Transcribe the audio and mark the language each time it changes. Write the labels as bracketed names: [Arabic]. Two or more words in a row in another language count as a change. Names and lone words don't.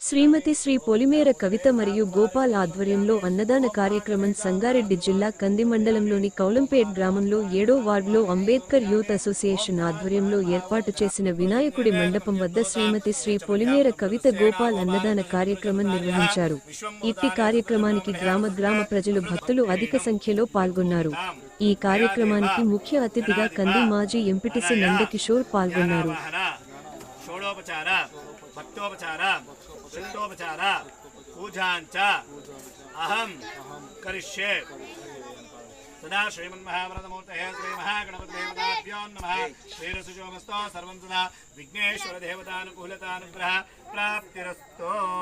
[Telugu] శ్రీమతి శ్రీ పొలిమేర కవిత మరియు గోపాల్ ఆధ్వర్యంలో అన్నదాన కార్యక్రమం సంగారెడ్డి జిల్లా కంది మండలంలోని కౌలంపేట్ గ్రామంలో 7వ వార్డులో అంబేద్కర్ యూత్ అసోసియేషన్ ఆధ్వర్యంలో ఏర్పాటు చేసిన వినాయకుడి మండపం వద్ద శ్రీమతి శ్రీ పొలిమేర కవిత గోపాల్ అన్నదాన కార్యక్రమం నిర్వహించారు. ఇట్టి కార్యక్రమానికి గ్రామ ప్రజలు భక్తులు అధిక సంఖ్యలో పాల్గొన్నారు. ఈ కార్యక్రమానికి ముఖ్య అతిథిగా కంది మాజీ ఎంపీటీసీ నందకిషోర్ పాల్గొన్నారు. [Sanskrit] भक्तोपचार शिष्टोपचार पूजांच अहम करिष्ये सदा श्रीमन्महावरदमूर्तये श्री महागणपतिदेवताभ्यो नमः श्रीरसुजोमस्तो सर्वं सदा विघ्नेश्वर देवतानुकूलतानुग्रह प्राप्तिरस्तु।